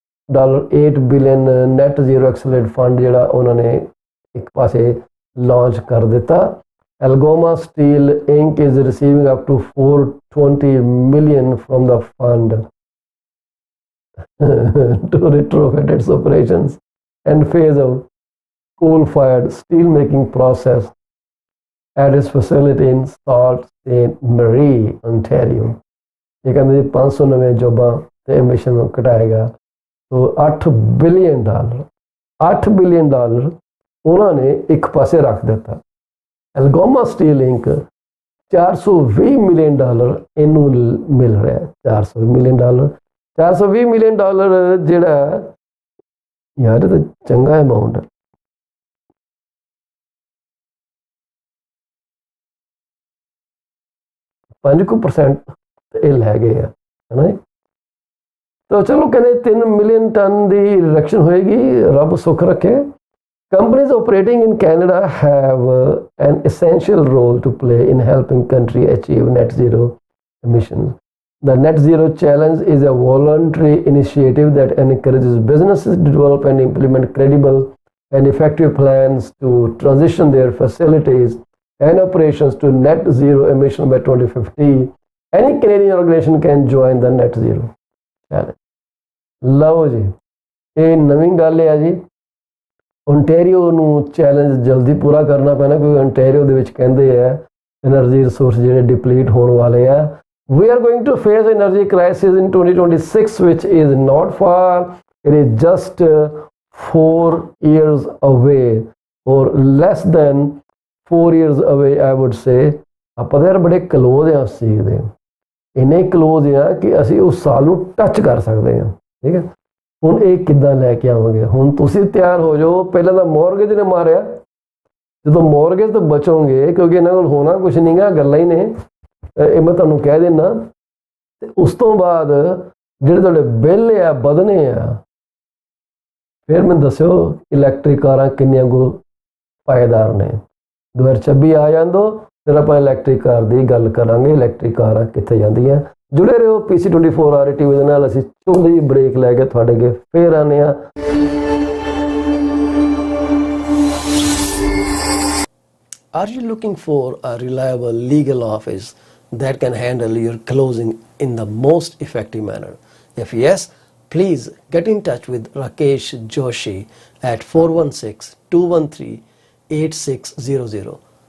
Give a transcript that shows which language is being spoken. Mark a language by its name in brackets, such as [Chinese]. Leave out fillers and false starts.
[Punjabi] $8 billion net zero accelerate fund ਜਿਹੜਾ ਉਹਨਾਂ ਨੇ ਇੱਕ ਪਾਸੇ ਲਾਂਚ ਕਰ ਦਿੱਤਾ। [English] Algoma Steel Inc. is receiving up to $420 million from the fund to retrofit its operations and phase out coal-fired steel making process at its facility in Sault Ste. Marie, Ontario. [Punjabi] ਇਹ ਕਹਿੰਦੇ ਜੀ 500 ਨਵੇਂ ਜੋਬਾਂ ਤੇ emission ਨੂੰ ਘਟਾਏਗਾ। तो $8 billion $8 billion ਉਹਨਾਂ ਨੇ ਇੱਕ ਪਾਸੇ ਰੱਖ ਦਿੱਤਾ। ਐਲਗੋਮਾ ਸਟੀਲ ਇੰਕ $420 ਮਿਲੀਅਨ ਇਹਨੂੰ ਮਿਲ ਰਿਹਾ। $420 ਮਿਲੀਅਨ ਜਿਹੜਾ ਯਾਰ ਇਹ ਤਾਂ ਚੰਗਾ ਅਮਾਊਂਟ ਹੈ। %5 ਇਹ ਲੈ ਗਏ ਆ, ਹੈ ਨਾ ਜੀ। तो चलो कहते 3 मिलियन टन की रिडक्शन होएगी, रब सुख रखे। [English] Companies operating in Canada have an essential role to play in helping country achieve net zero emissions. The Net Zero Challenge is a voluntary initiative that encourages businesses to develop and implement credible and effective plans to transition their facilities and operations to net zero emission by 2050. Any Canadian organization can join the Net Zero Challenge. [Punjabi] ਲਓ ਜੀ, ਇਹ ਨਵੀਂ ਗੱਲ ਹੈ ਜੀ। Ontario ਨੂੰ challenge ਜਲਦੀ ਪੂਰਾ ਕਰਨਾ ਪੈਣਾ, ਕਿਉਂਕਿ ਓਨਟਾਰੀਓ ਦੇ ਵਿੱਚ ਕਹਿੰਦੇ ਆ એનર્ਜੀ ਰਿਸੋਰਸ ਜਿਹੜੇ ਡਿਪਲੀਟ ਹੋਣ ਵਾਲੇ ਆ। [English] We are going to face energy crisis in 2026 which is not far. It is just 4 years away or less than 4 years away, I would say. [Punjabi] ਆਪਾਂ ਤਾਂ ਯਾਰ ਬੜੇ ਕਲੋਜ਼ ਆ ਉਸ ਚੀਜ਼ ਦੇ, ਇੰਨੇ ਕਲੋਜ਼ ਆ ਕਿ ਅਸੀਂ ਉਸ ਸਾਲ ਨੂੰ ਟੱਚ ਕਰ ਸਕਦੇ ਹਾਂ। ਠੀਕ ਹੈ, ਹੁਣ ਇਹ ਕਿੱਦਾਂ ਲੈ ਕੇ ਆਵਾਂਗੇ? ਹੁਣ ਤੁਸੀਂ ਤਿਆਰ ਹੋ ਜਾਓ। ਪਹਿਲਾਂ ਤਾਂ ਮੌਰਗੇਜ ਨੇ ਮਾਰਿਆ, ਜਦੋਂ ਮੌਰਗੇਜ ਤੋਂ ਬਚੋਗੇ, ਕਿਉਂਕਿ ਇਹਨਾਂ ਕੋਲ ਹੋਣਾ ਕੁਛ ਨਹੀਂ ਗਾ, ਗੱਲਾਂ ਹੀ ਨੇ, ਇਹ ਮੈਂ ਤੁਹਾਨੂੰ ਕਹਿ ਦਿੰਦਾ। ਤੇ ਉਸ ਤੋਂ ਬਾਅਦ ਜਿਹੜੇ ਤੁਹਾਡੇ ਬਿੱਲ ਆ ਵਧਣੇ ਆ, ਫਿਰ ਮੈਨੂੰ ਦੱਸਿਓ ਇਲੈਕਟ੍ਰਿਕ ਕਾਰਾਂ ਕਿੰਨੀਆਂ ਕੁ ਪਾਏਦਾਰ ਨੇ। 2026 ਆ ਜਾਂਦੋ, ਫਿਰ ਆਪਾਂ ਇਲੈਕਟ੍ਰਿਕ ਕਾਰ ਦੀ ਗੱਲ ਕਰਾਂਗੇ, ਇਲੈਕਟ੍ਰਿਕ ਕਾਰਾਂ ਕਿੱਥੇ ਜਾਂਦੀਆਂ। जुड़े रहो PC24 RT ਦੇ ਨਾਲ। ਅਸੀਂ ਛੋਟੀ ਜਿਹੀ ਬ੍ਰੇਕ ਲੈ ਕੇ ਤੁਹਾਡੇ ਅੱਗੇ ਫੇਰ ਆਨੇ ਆ। [English] Are you looking for a reliable legal office that can handle your closing in the most effective manner? If yes, please get in touch with Rakesh Joshi at 416-213-8600.